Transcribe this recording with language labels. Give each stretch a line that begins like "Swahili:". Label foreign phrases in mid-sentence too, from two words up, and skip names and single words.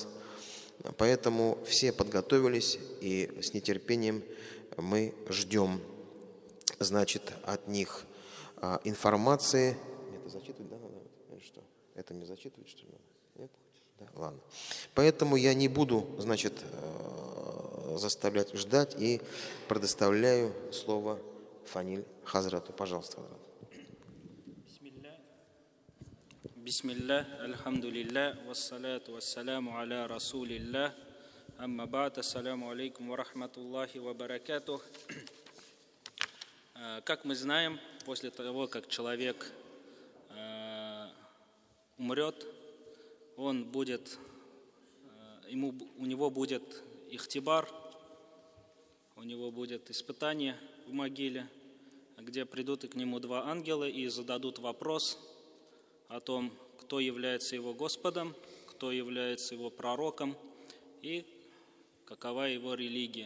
Russian: Поэтому все подготовились, и с нетерпением мы ждем, значит, от них информации. Это зачитывать, да, надо? Что? Это не зачитывать, что ли? Нет? Да, ладно. Поэтому я не буду, значит, заставлять ждать и предоставляю слово Фаниль Хазрату. Пожалуйста, Хазрат.
Arabic: بسم الله، الحمد لله، والصلاة والسلام على رسول الله، أما بعد، السلام عليكم ورحمة الله وبركاته.
Russian: Как мы знаем, после того, как человек умрет, у него будет ихтибар, у него будет испытание в могиле, где придут и к нему два ангела и зададут вопрос о том, кто является его Господом, кто является его пророком и какова его религия.